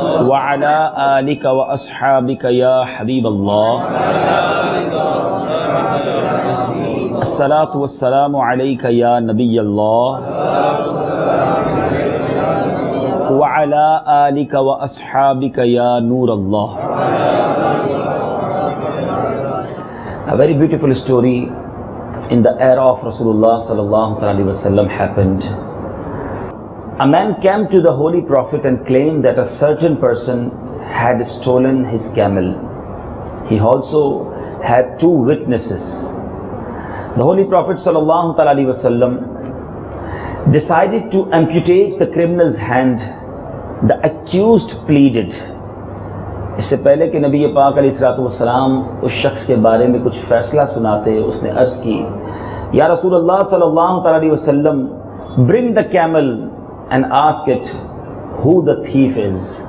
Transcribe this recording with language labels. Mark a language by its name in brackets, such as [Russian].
[Arabic] وعلی آلک واصحابک یا حبیب اللہ۔ الصلاۃ والسلام علیک یا نبی اللہ وعلی آلک واصحابک یا نور اللہ۔ [English] A very beautiful story in the era of Rasulullah sallallahu alaihi wasallam happened. A man came to the Holy Prophet and claimed that a certain person had stolen his camel. He also had two witnesses. The Holy Prophet sallallahu alaihi wasallam decided to amputate the criminal's hand. The accused pleaded. [Urdu] اس سے پہلے کہ نبی پاک علیہ الصلوۃ والسلام اس شخص کے بارے میں کچھ فیصلہ سناتے، اس نے عرض کی، یا رسول اللہ صلی اللہ علیہ وسلم، [English] bring the camel and ask it who the thief is.